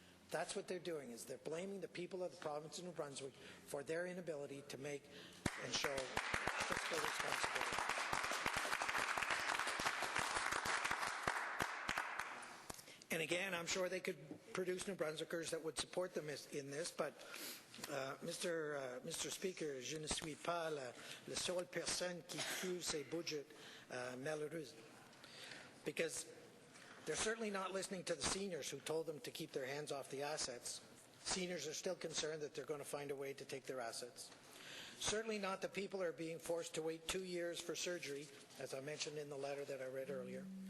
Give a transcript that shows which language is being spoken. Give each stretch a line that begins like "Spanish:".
English: That's what they're doing, is they're blaming the people of the province of New Brunswick for their inability to make and show fiscal responsibility. And again, I'm sure they could produce New Brunswickers that would support them in this, but Mr.
French: Speaker, je ne suis pas la seule personne qui trouve ces budgets malheureux.
English: Because they're certainly not listening to the seniors who told them to keep their hands off the assets. Seniors are still concerned that they're going to find a way to take their assets. Certainly not the people who are being forced to wait 2 years for surgery, as I mentioned in the letter that I read earlier.